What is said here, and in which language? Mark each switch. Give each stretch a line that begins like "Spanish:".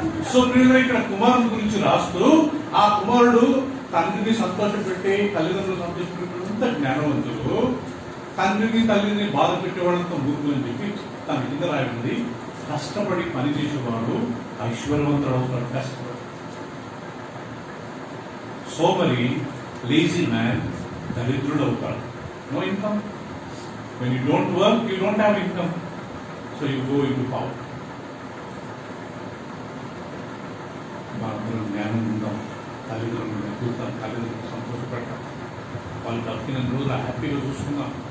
Telugu: So మీరు ఇక్కడ కుమారుడు గురించి రాస్తూ, ఆ కుమారుడు తండ్రిని సంతోషపెట్టి, తల్లిదండ్రులు సంతోషపెట్టినంత జ్ఞానవంతుడు, తండ్రిని తల్లిని బాధ పెట్టేవాడంత మూర్ఖులు అని చెప్పి తన కింద రాయండి. కష్టపడి పని చేసేవాడు ఐశ్వర్యవంతుడు అవుతాడు. కష్టపడి సోమరి, లేజీ మ్యాన్ దరిద్రుడు అవుతాడు.
English: No income. When you don't work, you don't have income. So you go into poverty.
Telugu: మనం జ్ఞానం ఉందాం, తల్లిదండ్రులు ఎదుగుతాం, తల్లిదండ్రులు సంతోషపెడతాం, వాళ్ళు బతికిన రోజులు హ్యాపీగా చూసుకుందాం.